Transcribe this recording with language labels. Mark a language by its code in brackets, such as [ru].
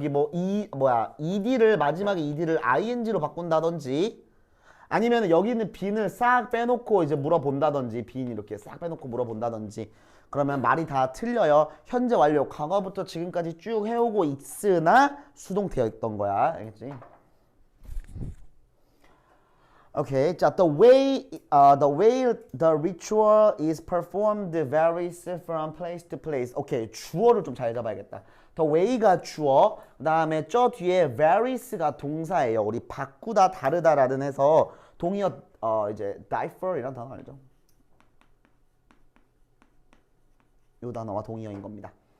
[ko] 여기 뭐 ed를 마지막에 ed를 ing로 바꾼다든지 아니면 여기 있는 빈을 싹 빼놓고 이제 물어본다든지 빈 이렇게 싹 빼놓고 물어본다든지 그러면 말이 다 틀려요. 현재 완료 과거부터 지금까지 쭉 해오고 있으나 수동태어 있던 거야. 알겠지? [en] Okay, 자, the way the ritual is performed varies from place to place. [ko] Okay, 주어를 좀 잘 잡아야겠다. The way가 주어, 그 다음에 저 뒤에 varies가 동사예요. 우리 바꾸다, 다르다라는 해서 동의어 이제 differ이라는 단어 알죠? 이 단어와 동의어인 겁니다.